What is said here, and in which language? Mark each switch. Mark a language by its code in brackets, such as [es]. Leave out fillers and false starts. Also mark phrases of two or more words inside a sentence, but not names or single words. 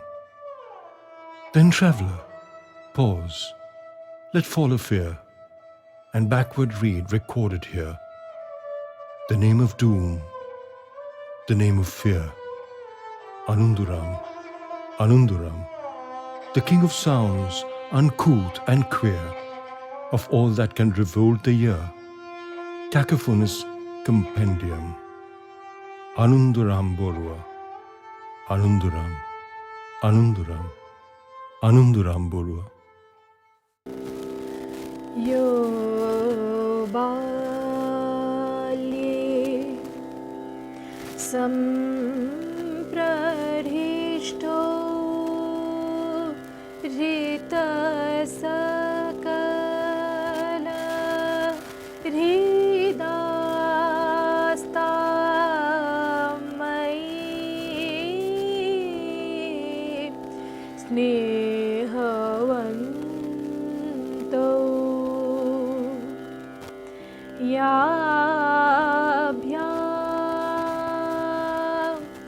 [en] Then, traveller, pause, let fall a fear, and backward read recorded here the name of doom, the name of fear, Anundoram, Anundoram, the king of sounds, uncouth and queer, of all that can revolt the ear, cacophonous compendium. Anundoram Borooah, Anundoram, Anundoram, Anundoram Borooah. [sa] यो बाल्ये सम्प्रदिष्टो ऋत सकल हृदस्तमै snehavanto याभ्यां